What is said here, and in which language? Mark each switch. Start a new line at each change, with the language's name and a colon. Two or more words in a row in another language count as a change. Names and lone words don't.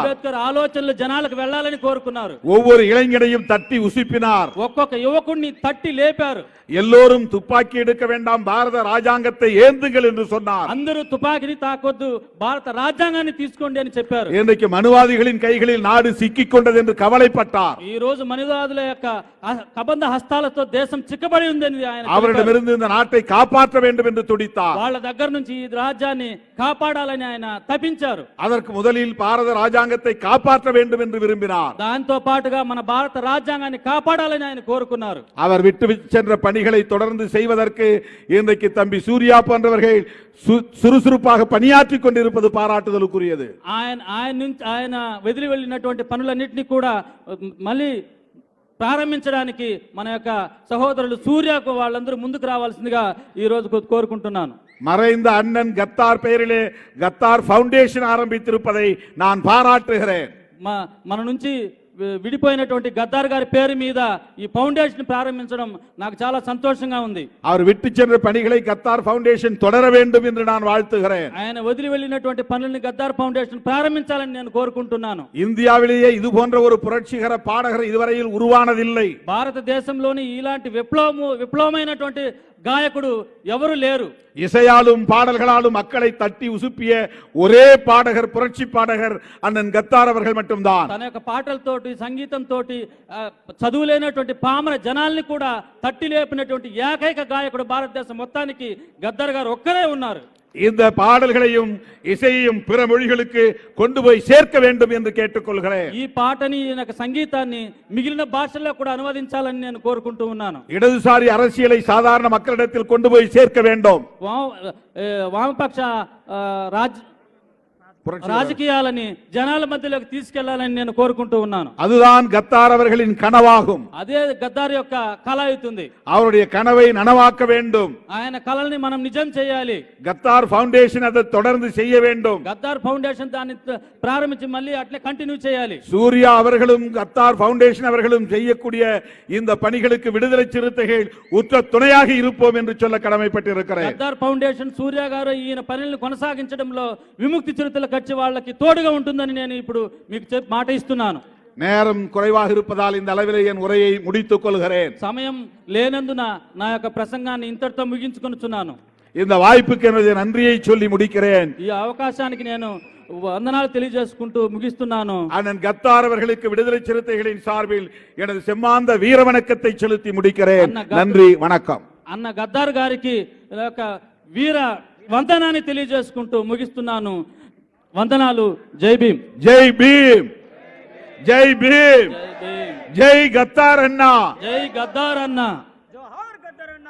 Telugu: అంబేద్కర్ ఆలోచనలు జనాలకు వెళ్ళాలని కోరుకున్నారు.
Tamil: ஒவ்வொரு இளைஞனையும் தட்டி உசுப்பினார்.
Telugu: ఒక్కొక్క యువకుడిని తట్టి లేపారు.
Tamil: எல்லோரும் துப்பாக்கி எடுக்க வேண்டாம், பாரத ராஜாங்கத்தை ஏந்துங்கள் என்று சொன்னார்.
Telugu: అందరూ తుపాకీని తాకొద్దు, భారత రాజ్యాంగాన్ని తీసుకోండి అని చెప్పారు.
Tamil: இன்றைக்கு மனுவாதிகளின் கைகளில் நாடு சிக்கிக் கொண்டது என்று கவலைப்பட்டார்.
Telugu: ఈ రోజు మనువాదుల యొక్క కబంధ హస్తాలతో దేశం చిక్కబడి ఉందని ఆయన
Tamil: அவரிடமிருந்து இந்த நாட்டை காப்பாற்ற வேண்டும் என்று துடித்தார்.
Telugu: వాళ్ళ దగ్గర నుంచి ఈ రాజ్యాన్ని కాపాడాలని ఆయన తపించారు.
Tamil: அதற்கு முதலில் பாரத ராஜாங்கத்தை காப்பாற்ற வேண்டும் என்று விரும்பினார்.
Telugu: దాంతో పాటుగా మన భారత రాజ్యాంగాన్ని కాపాడాలని ఆయన కోరుకున్నారు.
Tamil: அவர் விட்டு சென்ற பணிகளை தொடர்ந்து செய்வதற்கு இன்றைக்கு தம்பி சூர்யா போன்றவர்கள் சுறுசுறுப்பாக பணியாற்றிக் கொண்டிருப்பது பாராட்டுதலுக்குரியது.
Telugu: ఆయన వదిలి వెళ్ళినటువంటి పనులన్నింటినీ కూడా మళ్ళీ ప్రారంభించడానికి మన యొక్క సహోదరులు సూర్యకు వాళ్ళందరూ ముందుకు రావాల్సిందిగా ఈ రోజు కోరుకుంటున్నాను.
Tamil: மறைந்த அண்ணன் கத்தார் பெயரிலே கத்தார் ஃபவுண்டேஷன் ஆரம்பித்திருப்பதை நான் பாராட்டுகிறேன்.
Telugu: మన నుంచి విడిపోయినటువంటి గద్దార్ గారి పేరు మీద ఈ ఫౌండేషన్ ప్రారంభించడం నాకు చాలా సంతోషంగా ఉంది.
Tamil: அவர் விட்டு சென்ற பணிகளை கத்தார் ஃபவுண்டேஷன் தொடர வேண்டும் என்று நான் வாழ்த்துகிறேன்.
Telugu: ఆయన వదిలి వెళ్ళినటువంటి పనుల్ని గద్దార్ ఫౌండేషన్ ప్రారంభించాలని నేను కోరుకుంటున్నాను.
Tamil: இந்தியாவிலேயே இது போன்ற ஒரு புரட்சிகர பாடகர் இதுவரையில் உருவானதில்லை.
Telugu: భారతదేశంలోని ఇలాంటి విప్లవమైనటువంటి గాయకుడు ఎవరు లేరు.
Tamil: இசையாலும் பாடல்களாலும் மக்களை தட்டி உசுப்பிய ஒரே பாடகர், புரட்சி பாடகர் அண்ணன் கத்தார் அவர்கள் மட்டும்தான்.
Telugu: తన యొక్క పాటలతోటి, సంగీతంతో చదువులేనటువంటి పామర జనాల్ని కూడా తట్టి లేపినటువంటి ఏకైక గాయకుడు భారతదేశం మొత్తానికి గద్దర్ గారు ఒక్కరే ఉన్నారు.
Tamil: இந்த பாடல்களையும் இசையையும் பிற மொழிகளுக்கு கொண்டு போய் சேர்க்க வேண்டும் என்று கேட்டுக்கொள்கிறேன்.
Telugu: ఈ పాటని, సంగీతాన్ని మిగిలిన భాషల్లో కూడా అనువదించాలని నేను కోరుకుంటూ ఉన్నాను.
Tamil: இடதுசாரி அரசியலை சாதாரண மக்களிடத்தில் கொண்டு போய் சேர்க்க வேண்டும்.
Telugu: వామపక్ష రాజకీయాలని జనాల మధ్యలోకి తీసుకెళ్లాలని నేను కోరుకుంటూ ఉన్నాను.
Tamil: அதுதான் கத்தார் அவர்களின் கனவாகும்.
Telugu: అదే గద్దార్ యొక్క కళ అవుతుంది.
Tamil: அவருடைய கனவை நனவாக்க வேண்டும்.
Telugu: ఆయన కళల్ని మనం నిజం చేయాలి.
Tamil: கத்தார் ஃபவுண்டேஷன் அதை தொடர்ந்து செய்ய வேண்டும்.
Telugu: గద్దార్ ఫౌండేషన్ దాన్ని ప్రారంభించి మళ్ళీ అట్లే కంటిన్యూ చేయాలి.
Tamil: சூர்யா அவர்களும் கத்தார் ஃபவுண்டேஷன் அவர்களும் செய்யக்கூடிய இந்த பணிகளுக்கு விடுதலை சிறுத்தைகள் உற்ற துணையாக இருப்போம் என்று சொல்ல கடமைப்பட்டிருக்கிறேன்.
Telugu: గద్దార్ ఫౌండేషన్, సూర్య గారు ఈయన పనులను కొనసాగించడంలో విముక్తి చిరుతల కచ్చి వాళ్ళకి తోడుగా ఉంటుందని నేను ఇప్పుడు మీకు మాట ఇస్తున్నాను.
Tamil: நேரம் குறைவாக இருப்பதால் இந்த அளவிலே என் உரையை முடித்துக் கொள்கிறேன்.
Telugu: సమయం లేనందున నా యొక్క ప్రసంగాన్ని ఇంతటితో ముగించుకొనుచున్నాను.
Tamil: இந்த வாய்ப்புக்கு எனது நன்றியை சொல்லி முடிக்கிறேன்.
Telugu: ఈ అవకాశానికి నేను వందనాలు తెలియజేసుకుంటూ ముగిస్తున్నాను.
Tamil: அண்ணன் கத்தார் அவர்களுக்கு விடுதலை சிறுத்தைகளின் சார்பில் எனது செம்மாந்த வீர வணக்கத்தை செலுத்தி முடிக்கிறேன். நன்றி, வணக்கம்.
Telugu: అన్న గద్దార్ గారికి వీర వందనాన్ని తెలియజేసుకుంటూ ముగిస్తున్నాను. వందనాలు. జై భీమ్. జై భీమ్. జై భీమ్. జై గద్దార్ అన్న. జై గద్దార్ అన్న. జోహార్ గద్దర్ అన్న.